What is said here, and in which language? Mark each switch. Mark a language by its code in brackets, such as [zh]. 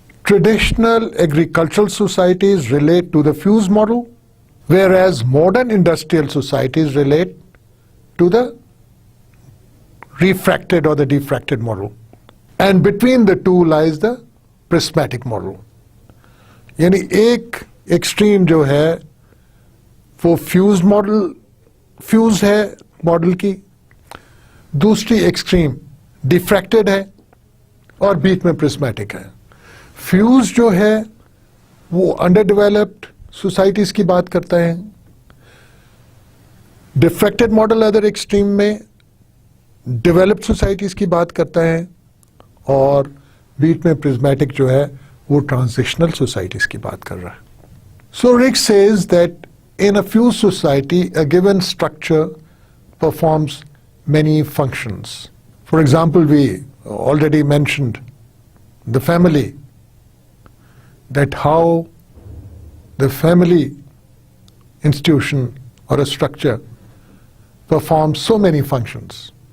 [en] Traditional agricultural societies relate to the fused model, whereas modern industrial societies relate to the refracted or the diffracted model. And between the two lies the prismatic model. [ur] یعنی ایک extreme جو ہے وہ fuse model, fuse ہے model کی، دوسری extreme ڈیفریکٹڈ ہے، اور بیچ میں پرسمیٹک ہے. فیوز جو ہے وہ انڈر ڈیولپڈ سوسائٹیز کی بات کرتا ہے، ڈیفریکٹڈ ماڈل ادر ایکسٹریم میں ڈیولپڈ سوسائٹیز کی بات کرتا ہے، اور بیچ میں پرزمیٹک جو ہے وہ ٹرانزیشنل سوسائٹیز کی بات کر رہا ہے. [en] So Riggs says that in a fused society, a given structure performs many functions. For example, we already mentioned the family, that how the family institution or a structure performs so many functions.